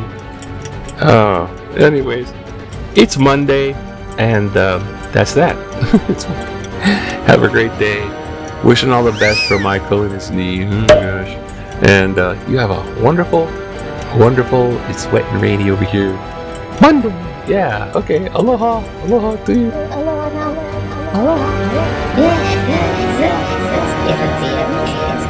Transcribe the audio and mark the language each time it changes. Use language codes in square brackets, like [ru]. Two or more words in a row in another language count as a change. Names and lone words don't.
[en] Anyways, it's Monday, and that's that. Have a great day. Wishing all the best for Michael and his knee. Oh my gosh. And you have a wonderful, it's wet and rainy over here. Monday. Yeah. Okay. Aloha. Aloha to you. [haw] Aloha. Aloha. Aloha. [en] Yeah.